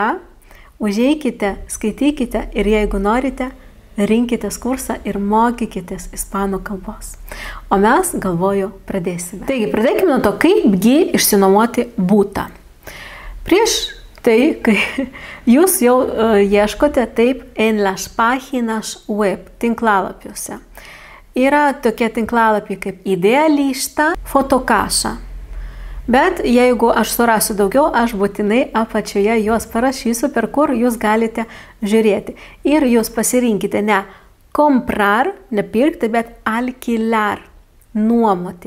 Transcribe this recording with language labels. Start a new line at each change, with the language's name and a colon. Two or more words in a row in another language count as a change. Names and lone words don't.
Lithuanian: Užeikite, skaitykite ir jeigu norite, rinkitės kursą ir mokykitės ispanų kalbos. O mes, galvoju, pradėsime. Taigi, pradėkime nuo to, kaipgi išsinuomoti būtą. Prieš tai, kai jūs jau ieškote taip
Spanish: en las páginas web,
Lithuanian: tinklalapiuose. Yra tokie tinklalapiai kaip Idealista, Fotokasa. Bet jeigu aš surasiu daugiau, aš būtinai apačioje juos parašysiu, per kur jūs galite žiūrėti. Ir jūs pasirinkite ne comprar, nepirkti, bet alquilar, nuomoti.